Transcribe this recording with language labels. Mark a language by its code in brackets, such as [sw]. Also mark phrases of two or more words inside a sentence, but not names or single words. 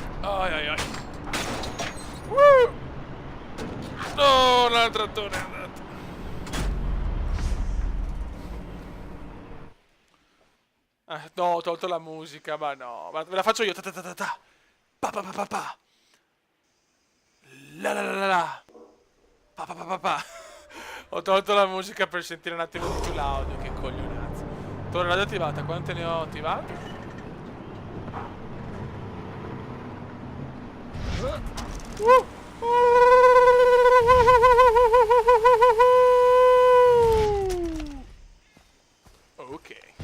[it] Ai ai ai. No, l'altro attore è andato. No, ho tolto la musica, ma no. Ma ve la faccio io. Ta ta ta ta ta. Pa pa pa pa pa. La la la la la. Pa pa pa pa pa. Ho tolto la musica per sentire un attimo di più l'audio. Che coglionazzo. Torre radio attivata. Quante ne ho attivate? Ok.